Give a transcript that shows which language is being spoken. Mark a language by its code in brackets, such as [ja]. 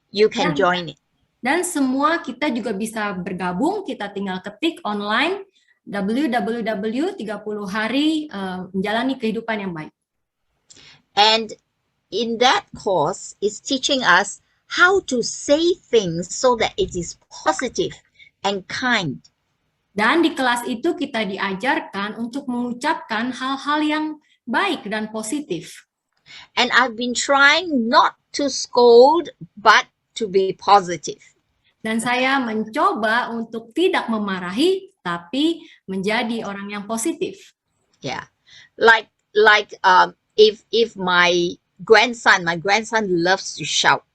[en] You can join it. [id] Dan semua kita juga bisa bergabung, kita tinggal ketik online www.30 hari menjalani kehidupan yang baik. [en] And in that course is teaching us how to say things so that it is positive and kind. [id] Dan di kelas itu kita diajarkan untuk mengucapkan hal-hal yang baik dan positif. [en] And I've been trying not to scold, but to be positive. [id] Dan saya mencoba untuk tidak memarahi, tapi menjadi orang yang positif. [en] Yeah, like if my grandson loves to shout.